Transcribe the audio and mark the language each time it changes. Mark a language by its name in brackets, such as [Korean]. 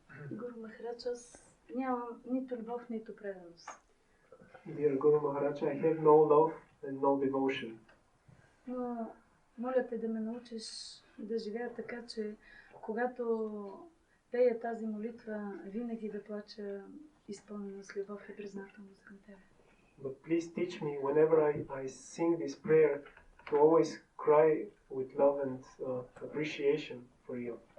[Bulgarian] Гуру Махарадж, аз нямам нито любов, нито преданост. [English] Dear Guru Maharaj, I have no love and no devotion. [Bulgarian] Но моля те да ме научиш да живея така, че когато пея тази молитва, винаги да плача изпълнена с любов и признателност към Тебе. [English] But please teach me, whenever I sing this prayer, to always cry with love and appreciation for you.